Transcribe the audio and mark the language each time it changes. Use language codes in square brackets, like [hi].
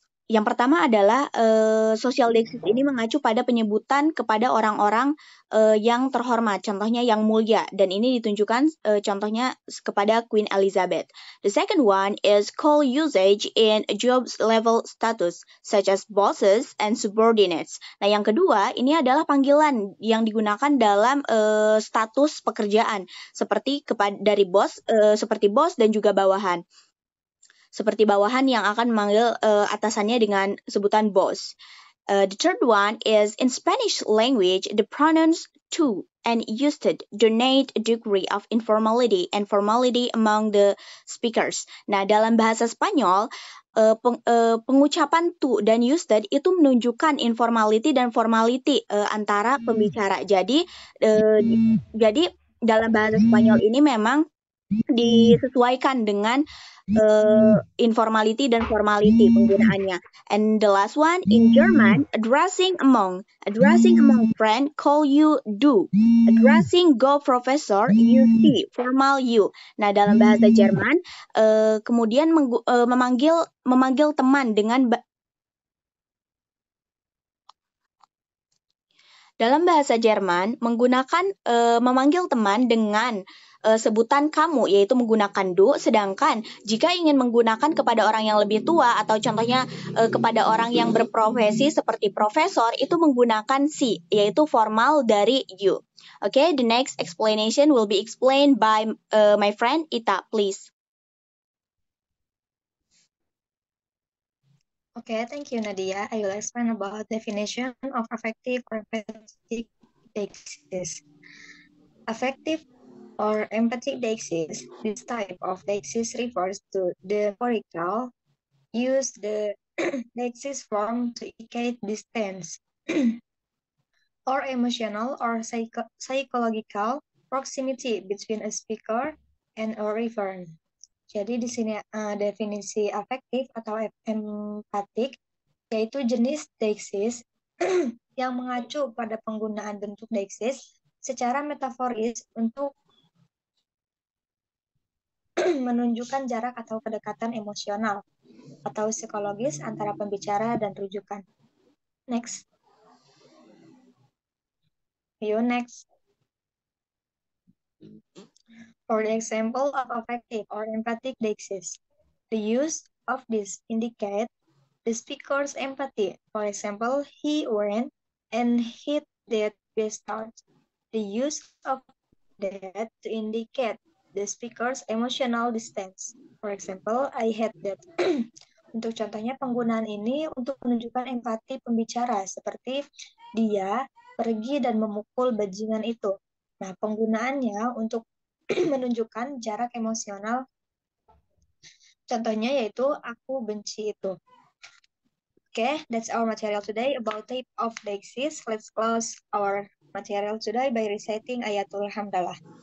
[id] Yang pertama adalah social dexis ini mengacu pada penyebutan kepada orang-orang yang terhormat, contohnya yang mulia, dan ini ditunjukkan contohnya kepada Queen Elizabeth. [en] The second one is call usage in jobs level status, such as bosses and subordinates. [id] Nah, yang kedua ini adalah panggilan yang digunakan dalam status pekerjaan, seperti dari bos, seperti bos dan juga bawahan. Seperti bawahan yang akan memanggil atasannya dengan sebutan boss. [en] The third one is in Spanish language, the pronouns to and used denote a degree of informality and formality among the speakers. [id] Nah, dalam bahasa Spanyol, pengucapan to dan used itu menunjukkan informality dan formality antara pembicara. Jadi dalam bahasa Spanyol ini memang disesuaikan dengan informality dan formality penggunaannya. [en] And the last one in German, addressing among friend, call you du. Addressing go professor, you see, formal you. [id] Nah, dalam bahasa Jerman, kemudian memanggil teman dengan dalam bahasa Jerman menggunakan memanggil teman dengan sebutan kamu, yaitu menggunakan du, sedangkan jika ingin menggunakan kepada orang yang lebih tua atau contohnya kepada orang yang berprofesi seperti profesor, itu menggunakan si, yaitu formal dari you. [en] Okay, the next explanation will be explained by my friend Ita, please. Okay, thank you, Nadia. I will explain about definition of affective or empathic dexis. Affective or empathic dexis. This type of dexis refers to the metaphorical use the dexis form to indicate distance or emotional or psychological proximity between a speaker and a referent. [id] Jadi di sini definisi afektif atau empatik yaitu jenis dexis yang mengacu pada penggunaan bentuk dexis secara metaforis untuk menunjukkan jarak atau kedekatan emosional atau psikologis antara pembicara dan rujukan. [en] Next. Next. For the example of affective or empathic dexis, the use of this indicate the speaker's empathy. For example, he went and hit that bastard. The use of that to indicate the speaker's emotional distance. For example, I hate that. [id] Untuk contohnya, penggunaan ini untuk menunjukkan empati pembicara, seperti dia pergi dan memukul bajingan itu. Nah, penggunaannya untuk menunjukkan jarak emosional. Contohnya yaitu, aku benci itu. [en] Okay, that's our material today about type of dexis. Let's close our material today by reciting ayatul hamdalah.